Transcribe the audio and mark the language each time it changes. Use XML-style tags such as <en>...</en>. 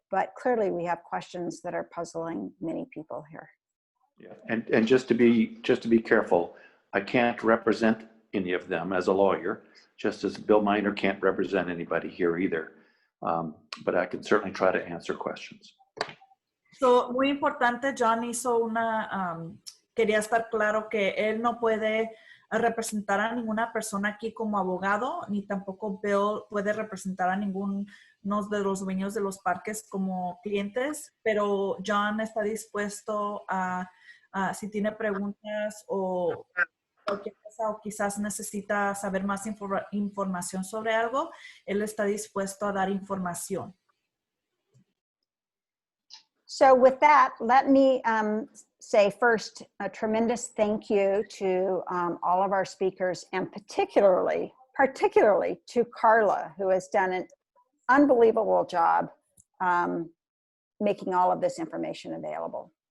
<en>But clearly we have questions that are puzzling many people here. Yeah, and just to be careful, I can't represent any of them as a lawyer, just as Bill Miner can't represent anybody here either. But I can certainly try to answer questions.</en> <es>So, muy importante, John hizo quería estar claro que él no puede representar a ninguna persona aquí como abogado, ni tampoco Bill puede representar a ninguno de los dueños de los parques como clientes, pero John está dispuesto a si tiene preguntas o cualquier cosa o quizás necesita saber más información sobre algo, él está dispuesto a dar información.</es> <en>So with that, let me say first a tremendous thank you to all of our speakers, and particularly to Carla, who has done an unbelievable job making all of this information available.</en>